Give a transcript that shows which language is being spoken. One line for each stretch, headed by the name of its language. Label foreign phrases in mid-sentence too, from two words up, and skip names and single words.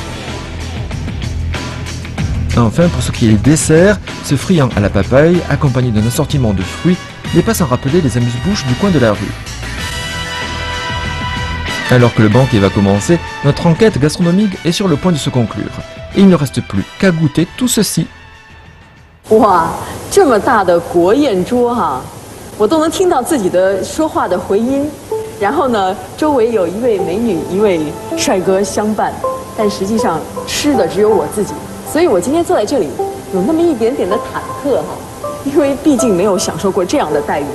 French: Enfin, pour ce qui est des desserts, ce friand à la papaye, accompagné d'un assortiment de fruits, n'est pas sans rappeler les amuse-bouches du coin de la rue. Alors que le banquet va commencer, notre enquête gastronomique est sur le point de se conclure. Et il ne reste plus qu'à goûter tout ceci.
Chinese: 哇，这么大的国宴桌哈，我都能听到自己的说话的回音。然后呢，周围有一位美女、一位帅哥相伴，但实际上吃的只有我自己。所以我今天坐在这里，有那么一点点的忐忑哈，因为毕竟没有享受过这样的待遇啊。